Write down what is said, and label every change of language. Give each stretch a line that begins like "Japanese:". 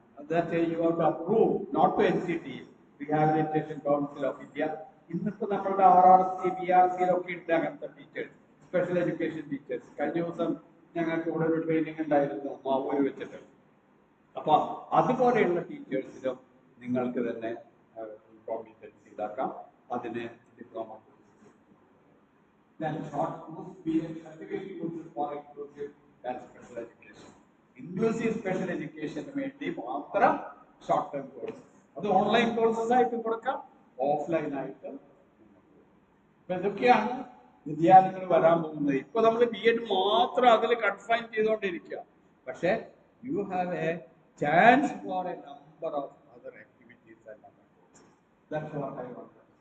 English: that you have to approve, not to NCT, Rehabilitation Council of India.
Malayalam: ഇന്നിപ്പോ നമ്മളുടെ RRC, BRC-ലൊക്കെ ഉണ്ട് അങ്ങനത്തെ teachers, special education teachers. കഴിഞ്ഞ ദിവസം ഞങ്ങൾക്ക് ഇവിടെ ഒരു ട്രെയിനിങ് ഉണ്ടായിരുന്നു മാവൂര് വെച്ചിട്ട്. അപ്പൊ അതുപോലെയുള്ള ടീച്ചേഴ്സിനും നിങ്ങൾക്ക് തന്നെ കോമ്പറ്റൻസി ഇതാക്കാം. അതിന് diploma.
English: Then short course, BA certificate courses for inclusive and special education.
Malayalam: Inclusive special education വേണ്ടി മാത്രം ഷോർട്ട് ടേം കോഴ്സ്. അത് ഓൺലൈൻ കോഴ്സസ് ആയിട്ട് കൊടുക്കാം, ഓഫ്ലൈൻ ആയിട്ട്. അപ്പൊ ഇതൊക്കെയാണ് വിദ്യാലയങ്ങൾ വരാൻ പോകുന്നത്. ഇപ്പൊ നമ്മൾ ബി എഡ് മാത്രം അതിൽ കൺഫൈൻ ചെയ്തുകൊണ്ടിരിക്കുക. പക്ഷെ
English: You have a chance for a number of other activities and other courses. That's what I want.